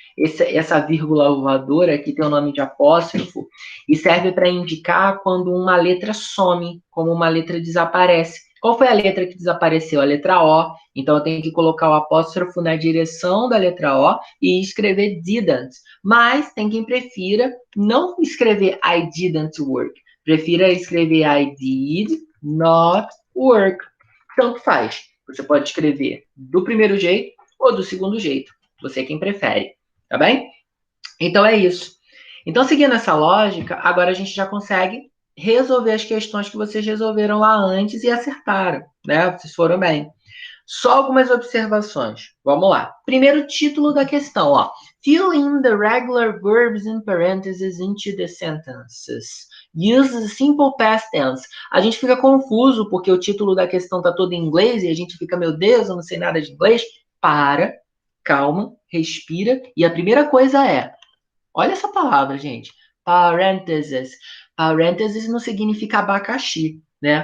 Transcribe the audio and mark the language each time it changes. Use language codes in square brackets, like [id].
[pt] Essa vírgula voadora aqui tem o nome de apóstrofo e serve para indicar quando uma letra some, como uma letra desaparece. Qual foi a letra que desapareceu? A letra O. Então eu tenho que colocar o apóstrofo na direção da letra O e escrever didn't. Mas tem quem prefira não escrever [en] I didn't work. [pt] Prefira escrever [en] I did not work. [pt] Tanto faz. Você pode escrever do primeiro jeito ou do segundo jeito. Você é quem prefere, tá bem? Então é isso. Então, seguindo essa lógica, agora a gente já consegue resolver as questões que vocês resolveram lá antes e acertaram, né? Vocês foram bem. Só algumas observações. Vamos lá. Primeiro título da questão, ó. [en] Fill in the regular verbs in parentheses into the sentences. Use the simple past tense. [pt] A gente fica confuso porque o título da questão tá todo em inglês e a gente fica, meu Deus, eu não sei nada de inglês. Para, calma, respira. E a primeira coisa é, olha essa palavra, gente. Parentheses. Parentheses não significa abacaxi. né?